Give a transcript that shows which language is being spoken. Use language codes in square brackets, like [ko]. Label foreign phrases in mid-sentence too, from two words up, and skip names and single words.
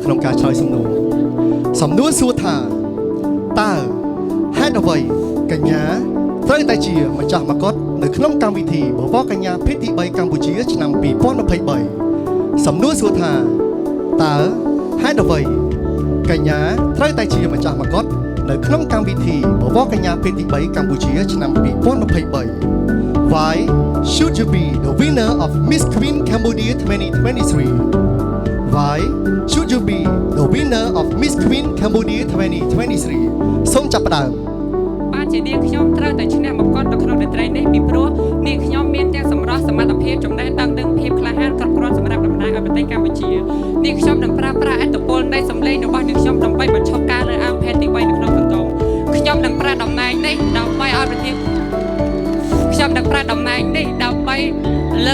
[km] ក្នុងការឆ្លើយសំណួរសំណួរសួរថាតើហេតុអ្វីកញ្ញាត្រូវតែជាម្ចាស់មកុដនៅក្នុង កម្មវិធីបវរកញ្ញាភេទទី3កម្ពុជាឆ្នាំ2023សំណួរសួរថាតើហេតុអ្វីកញ្ញាត្រូវតែជាម្ចាស់មកុដនៅក្នុងកម្មវិធីបវរកញ្ញាភេទទី3កម្ពុជាឆ្នាំ2023 [en] Why should you be the winner of Miss Queen Cambodia 2023 Why should you be the winner of Miss Queen Cambodia 2023 [km] សូមចាប់ផ្ដើម បាទជានាងខ្ញុំត្រូវតែឈ្នះមកគាត់នៅក្នុងរាត្រីនេះពីព្រោះនាងខ្ញុំមានទាំងសម្រស់សមត្ថភាពចំណេះដឹងនិងភាពក្លាហានគ្រប់គ្រាន់សម្រាប់តំណាងឲ្យប្រទេសកម្ពុជានាងខ្ញុំនឹងប្រើប្រាស់ឥទ្ធិពលនៃ សម្លេងរបស់នាងខ្ញុំដើម្បីបញ្ឈប់ការលើកអាងភេទទី3នៅក្នុងសង្គមខ្ញុំនឹងប្រើតំណែងនេះដើម្បីឲ្យប្រទេសខ្ញុំនឹងប្រើតំណែងនេះដើម្បីលើ